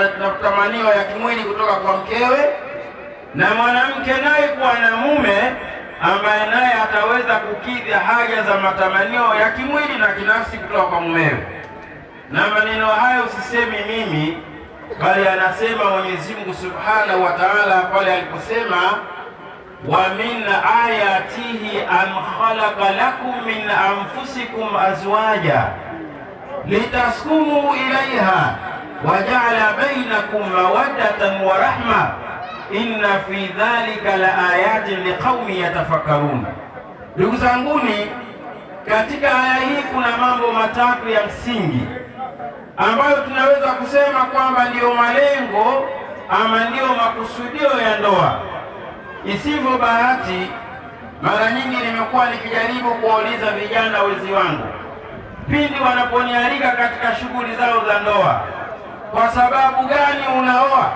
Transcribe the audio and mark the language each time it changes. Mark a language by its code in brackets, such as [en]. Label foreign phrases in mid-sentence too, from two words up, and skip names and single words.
[sw] matamanio ya kimwili kutoka kwa mkewe, na mwanamke naye kuwa na mume ambaye naye ataweza kukidhi haja za matamanio ya kimwili na kinafsi kutoka kwa mumewe. Na maneno hayo sisemi mimi, bali anasema Mwenyezi Mungu [ar] سبحانه وتعالى [sw] pale aliposema, [ar] ومن آياته أن خلق لكم من أنفسكم أزواجا لتسكنوا إليها وجعل بينكم مودة ورحمة إن في ذلك لآيات لقوم يتفكرون. [sw] Ndugu zanguni, katika aya hii kuna mambo matatu ya msingi ambayo tunaweza kusema kwamba ndiyo malengo ama ndiyo makusudio ya ndoa. Isivyo bahati, mara nyingi nimekuwa nikijaribu kuwauliza vijana wezi wangu pindi wanaponialika katika shughuli zao za ndoa, kwa sababu gani unaoa?